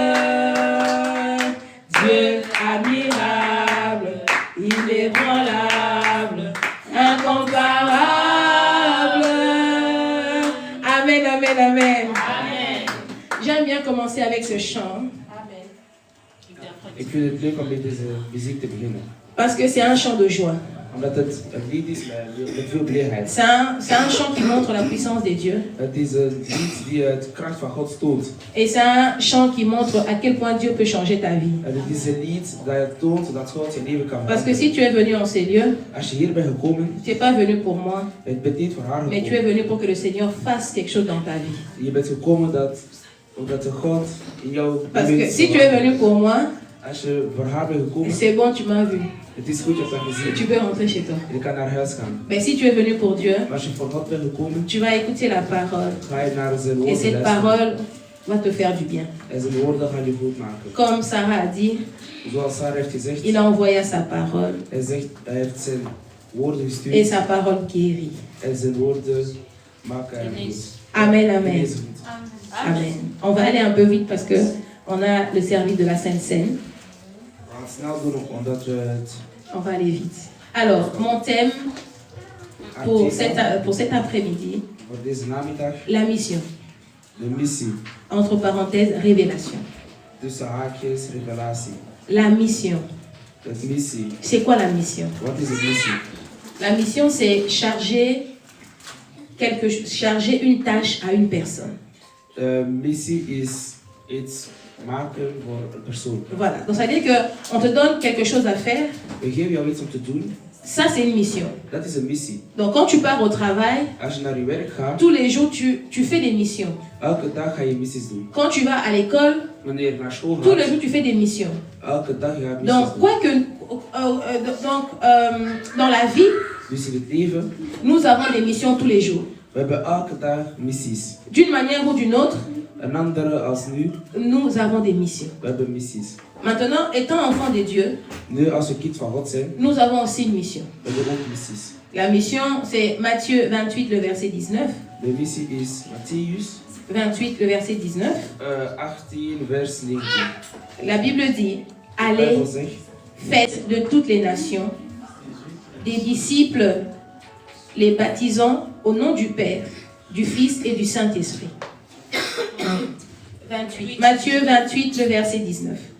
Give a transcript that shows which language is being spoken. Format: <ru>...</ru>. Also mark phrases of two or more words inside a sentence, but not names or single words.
<fr>Dieu admirable, inébranlable, incomparable. Amen, amen, amen. Amen. J'aime bien commencer avec ce chant Amen.</fr> <nl>Ik vind het leuk om met deze muziek te beginnen.</nl> <fr>parce que c'est un chant de joie.</fr> <nl>Omdat het een lied is met veel blijheid.</nl> <fr>C'est un chant qui montre la puissance de Dieu.</fr> <nl>Het is een lied die het kracht van God toont.</nl> <fr>Et c'est un chant qui montre à quel point Dieu peut changer ta vie.</fr> <nl>En het is een lied dat toont dat God je leven kan</nl> <fr>Parce que</fr> <nl>veranderen.</nl> <fr>si tu es venu en ces lieux,</fr> <nl>Als je hier bent gekomen,</nl> <fr>tu n'es pas venu pour moi,</fr> <nl>je bent niet voor haar</nl> <fr>mais tu es</fr> <nl>gekomen.</nl> <fr>venu pour que le Seigneur fasse quelque chose dans ta vie.</fr> <nl>Je bent gekomen omdat de God in jou</nl> <fr>Parce que</fr> <nl>beweegt.</nl> <fr>si tu es venu pour moi,</fr> <nl>Als je voor haar bent gekomen,</nl> <fr>c'est bon, tu m'as vu.</fr> <nl>het is goed, je hebt dat</nl> <fr>Et</fr> <nl>gezien.</nl> <fr>tu peux rentrer chez toi.</fr> <nl>Je kan naar huis gaan.</nl> <fr>Mais si tu es venu pour Dieu,</fr> <nl>Maar als je voor God bent gekomen,</nl> <fr>tu vas écouter la parole.</fr> <nl>ga je naar zijn</nl> <fr>Et</fr> <nl>woorden</nl> <fr>cette</fr> <nl>luisteren.</nl> <fr>parole va te faire du bien.</fr> <nl>En zijn woorden gaan je goed maken.</nl> <fr>Comme Sarah a dit,</fr> <nl>Zoals Sarah heeft gezegd,</nl> <fr>il a envoyé sa parole.</fr> <nl>hij heeft zijn woorden</nl> <fr>Et</fr> <nl>gestuurd.</nl> <fr>sa parole guérit.</fr> <nl>En zijn woorden maken hem goed.</nl> <fr>Amen, amen.</fr> <nl>Genezen goed.</nl> <fr>Amen. On va aller un peu vite parce que on a le service de la Sainte Seine.</fr> <nl>We gaan snel doen, omdat we het</nl> <fr>On va aller vite. Alors, mon thème pour cet après-midi,</fr> <nl>voor deze namiddag,</nl> <fr>la mission.</fr> <nl>de missie.</nl> <fr>Entre parenthèses, révélation.</fr> <nl>Tussen haakjes, revelatie.</nl> <fr>La mission.</fr> <nl>Dat missie.</nl> <fr>C'est quoi la mission?</fr> <nl>Wat is het missie?</nl> <fr>La mission, c'est charger une tâche à une personne.</fr> <nl>Missie is iets maken voor een persoon.</nl> <fr>Voilà. Donc ça veut dire qu'on te donne quelque chose à faire.</fr> <nl>We geven jou iets om te doen.</nl> <fr>Ça, c'est une mission.</fr> <nl>Dat is een missie.</nl> <fr>Donc quand tu pars au travail,</fr> <nl>Als je naar je werk gaat,</nl> <fr>tous les jours, tu fais des missions.</fr> <nl>elke dag ga je missies doen.</nl> <fr>Quand tu vas à l'école,</fr> <nl>Wanneer je naar school</nl> <fr>tous les</fr> <nl>gaat,</nl> <fr>jours, tu fais des missions.</fr> <nl>elke dag ga je missies</nl> <fr>Donc,</fr> <nl>doen.</nl> <fr>dans la vie,</fr> <nl>Dus in het leven,</nl> <fr>nous avons des missions tous les jours.</fr> <nl>we hebben elke dag missies.</nl> <fr>D'une manière ou d'une autre,</fr> <nl>Een andere als nu,</nl> <fr>nous avons des missions.</fr> <nl>we hebben missies.</nl> <fr>Maintenant, étant enfant de Dieu,</fr> <nl>Nu, als we kind van God zijn,</nl> <fr>nous avons aussi une mission.</fr> <nl>we hebben ook missies.</nl> <fr>La mission, c'est Matthieu 28, le verset 19.</fr> <nl>De missie is Matthäus 28,</nl> <fr>le verset 19.</fr> <nl>18, vers 19.</nl> <fr>La Bible dit,</fr> <nl>De</nl> <fr>allez,</fr> <nl>Bijbel zegt,</nl> <fr>faites de toutes les nations des disciples, les baptisant au nom du Père, du Fils et du Saint-Esprit. 28. Matthieu 28, le verset 19.</fr>